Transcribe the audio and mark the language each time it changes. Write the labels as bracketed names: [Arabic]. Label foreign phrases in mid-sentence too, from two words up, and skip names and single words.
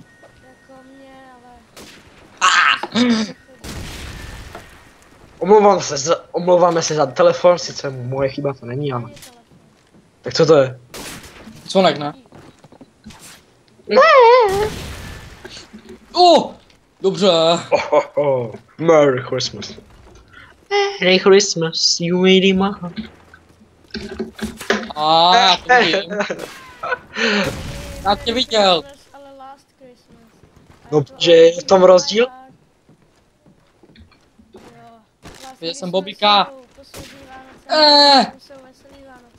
[Czech] jako mě, ale... Omlouváme se za telefon, sice moje chyba to není, ale... Není telefon. Tak co to je? Zvonek, ne? Ne. Dobře. [English] Merry Christmas. Merry Christmas, you made my heart. [Czech] Já to vidím. Já tě viděl. Ale Last Christmas. A No, to že je v tom rozdíl? Jo. Last Viděl jsem Christmas Bobíka. jsou poslední Vánoce, jsou veselý Vánoce.